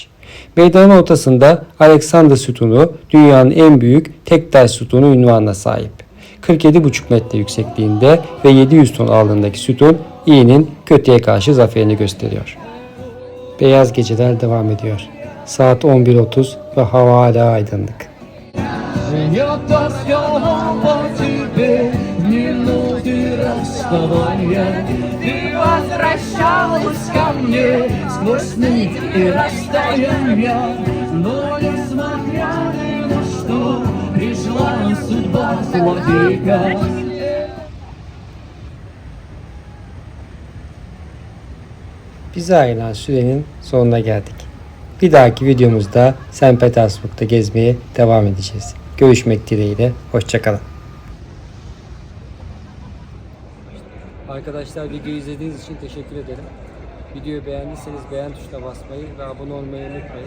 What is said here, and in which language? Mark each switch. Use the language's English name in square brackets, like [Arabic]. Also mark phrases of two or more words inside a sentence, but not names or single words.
[Turkish] Meydanın ortasında Alexander Sütunu dünyanın en büyük tek taş sütunu unvanına sahip. 47,5 metre yüksekliğinde ve 700 ton ağırlığındaki sütun iyinin kötüye karşı zaferini gösteriyor. Beyaz geceler devam ediyor. Saat 11:30 ve hava hala aydınlık. [Russian] Ты возвращалась ко мне сквозь нить и расстояния, но несмотря ни на что пришла судьба злодейка. [Turkish] Bize ayrılan sürenin sonuna geldik. Bir dahaki videomuzda St. Petersburg'da gezmeye devam edeceğiz. Görüşmek dileğiyle. Hoşçakalın. Arkadaşlar videoyu izlediğiniz için teşekkür ederim. Videoyu beğendiyseniz beğen tuşuna basmayı ve abone olmayı unutmayın.